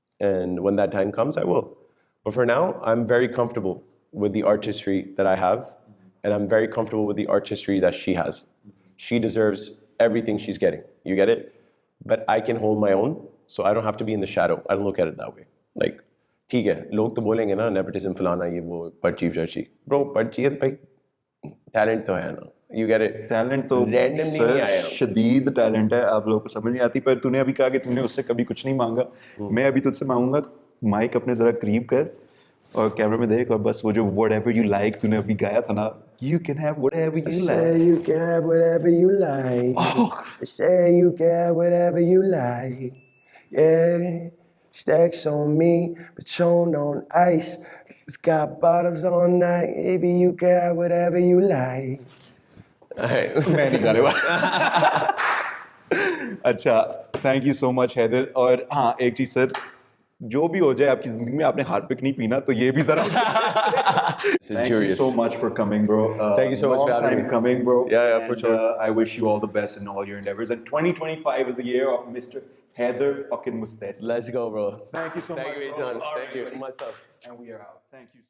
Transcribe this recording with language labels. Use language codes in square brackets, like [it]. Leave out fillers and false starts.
[en] And when that time comes, I will. But for now, I'm very comfortable with the artistry that I have, and I'm very comfortable with the artistry that she has. She deserves everything she's getting. You get it? But I can hold my own, so I don't have to be in the shadow. I don't look at it that way. [hi] Like, ठीक है, लोग तो बोलेंगे ना, nepotism फलाना ये वो पर्ची चर्ची. Bro, पर्ची है तो भाई talent तो है ना. [en] You get it? [hi] Talent तो randomly नहीं आया. शदीद talent है, आप लोगों को समझ नहीं आती, पर तूने अभी कहा कि तूने उससे कभी कुछ नहीं मांगा. मैं अभी तुझसे मांगूंगा, माइक अपने जरा करीब कर और कैमरा में देख, और बस वो जो [en] whatever you like [hi] तूने अभी गाया था ना, [en] you can have whatever you like. Say you can have whatever you like. Oh. Say you can have whatever you like. Yeah. Stacks on me, Patron on ice. It's got bottles all night. Baby, you can have whatever you like. [hi] मैं नहीं गा रहा. अच्छा, [en] thank you so much Haider. [hi] और हाँ, एक चीज sir, जो भी हो जाए आपकी जिंदगी में, आपने हार्पिक नहीं पीना तो ये भी जरा. [en] Thank you so much for coming, bro. Thank you so much for having me. Coming, bro. Yeah, for sure. I wish you all the best in all your endeavors. And 2025 is the year of Mr. Haider fucking Mustehsan. Let's go, bro. Thank you so much. Thank you, Ethan. Thank you. My stuff. And we are out. Thank you so much.